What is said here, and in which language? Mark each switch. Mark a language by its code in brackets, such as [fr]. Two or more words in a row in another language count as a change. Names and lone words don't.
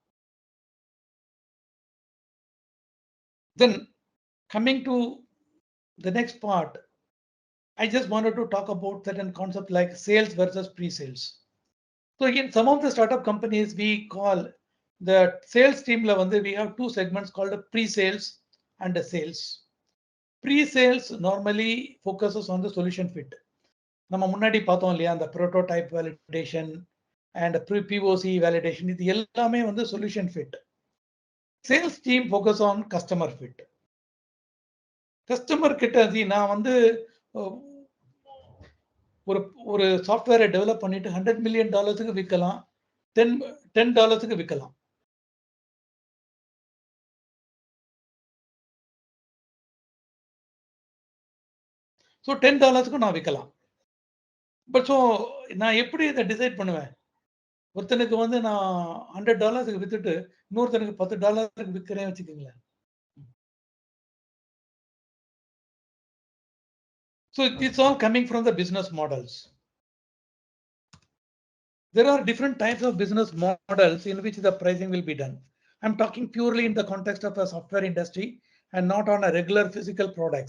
[en] Then coming to the next part, I just wanted to talk about certain concept like sales versus pre-sales. So in some of the startup companies, we call the sales team level, we have two segments called pre-sales and the sales. Pre-sales normally focuses on the solution fit. [ta] நம்ம முன்னாடி பார்த்தோம் இல்லையா அந்த [en] prototype validation and POC validation, [ta] இது எல்லாமே வந்து [en] solution fit. Sales team focus on customer fit. [ta] Customer கிட்ட நான் வந்து ஒரு [en] software develop [ta] பண்ணிட்டு $100 million விற்கலாம், $10 விற்கலாம். ஸோ $10 நான் விற்கலாம். [en] but so [ta] நான் எப்படி இதை டிசைட் பண்ணுவேன்? ஒருத்தனுக்கு வந்து நான் $100 வித்துட்டு இன்னொருத்தனுக்கு $10 விற்கிறேன் வச்சுக்கோங்களேன். [en] So it's all coming from the business models. There are different types of business models in which the pricing will be done. I'm talking purely in the context of a software industry and not on a regular physical products.